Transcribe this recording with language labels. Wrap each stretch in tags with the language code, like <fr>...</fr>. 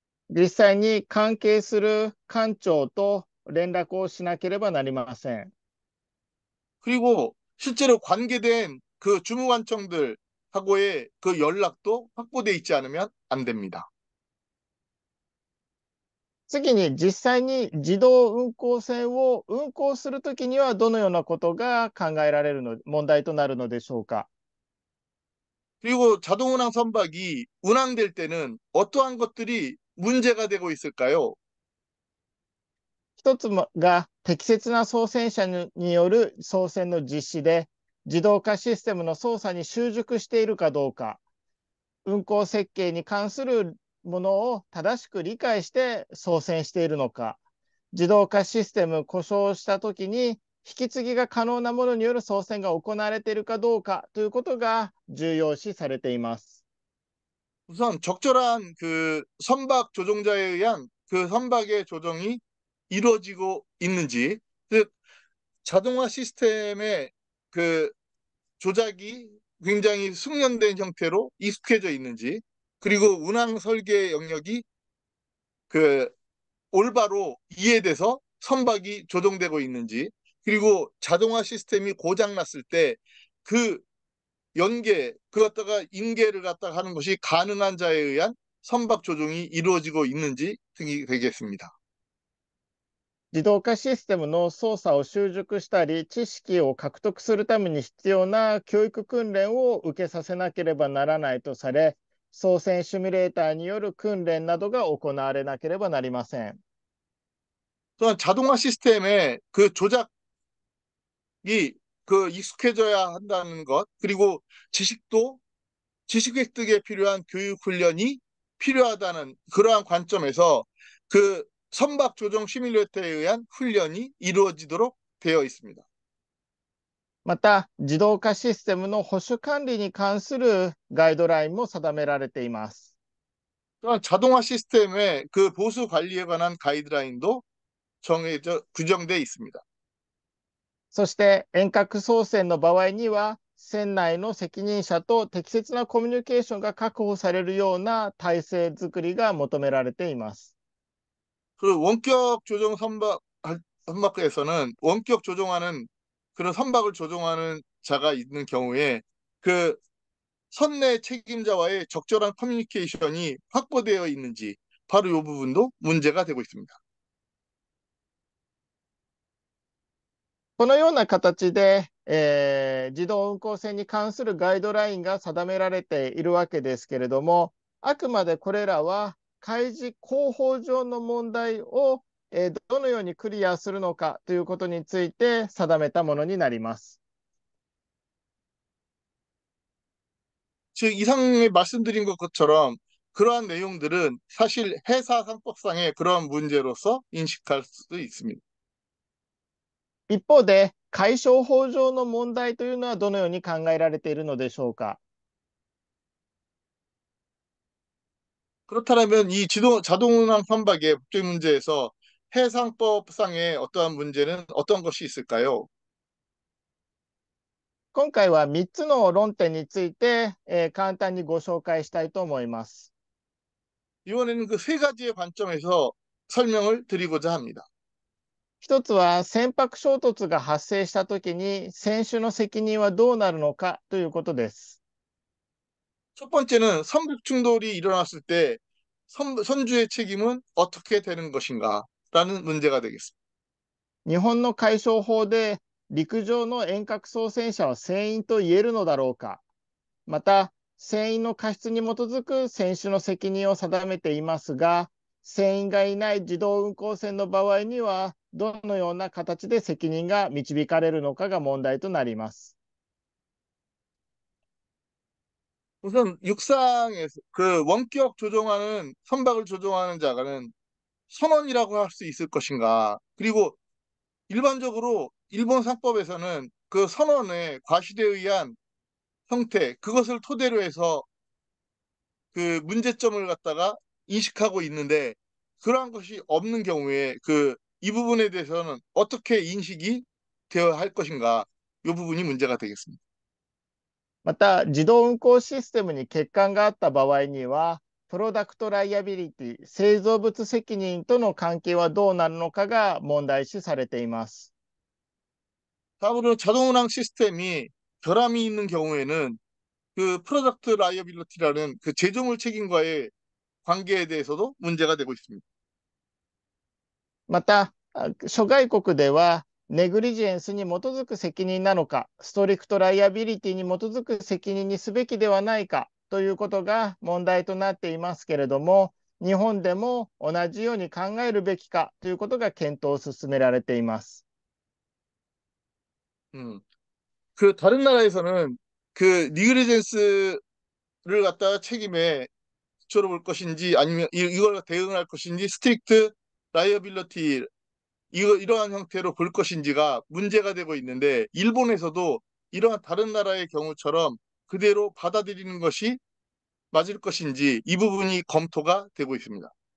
<ja>実際に関係する艦長と連絡をしなければなりません。</ja> <ko>그리고 실제로 관계된 그 주무관청들하고의 그 연락도 확보되어 있지 않으면 안 됩니다.</ko> <ja>次に実際に自動運航船を運航するときにはどのようなことが考えられる問題となるのでしょうか。</ja> <ko>그리고 자동운항 선박이 운항될 때는 어떠한 것들이 문제가 되고 있을까요?</ko> <ja>一つが適切な操船者による操船の実施で、自動化システムの操作に習熟しているかどうか、運航設計に関するものを正しく理解して操船しているのか、自動化システム故障したときに引き継ぎが可能なものによる操船が行われているかどうかということが重要視されています。</ja> <ko>우선 적절한 그 선박 조종자에 의한 그 선박의 조정이 이루어지고 있는지, 즉 자동화 시스템의 그 조작이 굉장히 숙련된 형태로 익숙해져 있는지, 그리고 운항 설계 영역이 그 올바로 이해돼서 선박이 조종되고 있는지, 그리고 자동화 시스템이 고장 났을 때 그 그것다가 인계를 갖다가 하는 것이 가능한 자에 의한 선박 조종이 이루어지고 있는지 등이 되겠습니다.</ko> <ja>自動化システムの操作を習熟したり、知識を獲得するために必要な教育訓練を受けさせなければならないとされ、操船シミュレーターによる訓練などが行われなければなりません。</ja> <ko>또한 자동화 시스템의 그 조작이 그 익숙해져야 한다는 것, 그리고 지식 획득에 필요한 교육 훈련이 필요하다는 그러한 관점에서 그 선박 조종 시뮬레이터에 의한 훈련이 이루어지도록 되어 있습니다.</ko> <ja>また、自動化システムの保守管理に関するガイドラインも定められています。</ja> <ko>또한 자동화 시스템의 그 보수 관리에 관한 가이드라인도 규정되어 있습니다.</ko> <ja>そして遠隔操船の場合には、船内の責任者と適切なコミュニケーションが確保されるような体制づくりが求められています。</ja> <ko>그 원격 조종 선박에서는 원격 조종하는 그런 선박을 조종하는 자가 있는 경우에 그 선내 책임자와의 적절한 커뮤니케이션이 확보되어 있는지 바로 이 부분도 문제가 되고 있습니다.</ko> <ja>このような形で自動運航船に関するガイドラインが定められているわけですけれども、あくまでこれらは海事広報上の問題を、どのようにクリアするのかということについて定めたものになります。</ja> <ko>즉 이상에 말씀드린 것처럼 그러한 내용들은 사실 해사상법상의 그러한 문제로서 인식할 수도 있습니다.</ko> <ja>一方で、海商法上の問題というのはどのように考えられているのでしょうか。</ja> <ko>그렇다면 이 자동운항 선박의 법적 문제에서 해상법상의 어떠한 문제는 어떤 것이 있을까요?</ko> <ja>今回は3つの論点について、簡単にご紹介したいと思います。</ja> <ko>이번에는 그 세 가지의 관점에서 설명을 드리고자 합니다.</ko> <ja>一つは船舶衝突が発生したときに船主の責任はどうなるのかということです。</ja> <ko>첫 번째는 선박 충돌이 일어났을 때 선주의 책임은 어떻게 되는 것인가 라는 문제가 되겠습니다.</ko> <ja>日本の海商法で陸上の遠隔操船者は船員と言えるのだろうか。また、船員の過失に基づく船主の責任を定めていますが、船員がいない自動運航船の場合には、どのような形で責任が導かれるのかが問題となります。</ja> <ko>우선 육상에서 그 원격 조종하는 선박을 조종하는 자가는 선원이라고 할 수 있을 것인가. 그리고 일반적으로 일본 상법에서는 그 선원의 과실에 의한 형태, 그것을 토대로 해서 그 문제점을 갖다가 인식하고 있는데 그러한 것이 없는 경우에 이 부분에 대해서는 어떻게 인식이 되어야 할 것인가. 이 부분이 문제가 되겠습니다.</ko> <ja>また、自動運航システムに欠陥があった場合には、プロダクトライアビリティ、製造物責任との関係はどうなるのかが問題視されています。</ja> <ko>다음으로 자동운항 시스템이 결함이 있는 경우에는 그 프로덕트 라이어빌리티라는 그 제조물 책임과의 관계에 대해서도 문제가 되고 있습니다.</ko> <ja>また、諸外国では、ネグリジェンスに基づく責任なのか、ストリクトライアビリティに基づく責任にすべきではないかということが問題となっていますけれども、日本でも同じように考えるべきかということが検討を進められています。</ja> <ko>그 다른 나라에서는 그 니그리젠스를 갖다가 책임에 붙여볼 것인지 아니면 이걸 대응할 것인지 스트릭트 라이어빌리티 이러한 형태로 볼 것인지가 문제가 되고 있는데 일본에서도 이러한 다른 나라의 경우처럼 그대로 받아들이는 것이 맞을 것인지 이 부분이 검토가 되고 있습니다.</ko>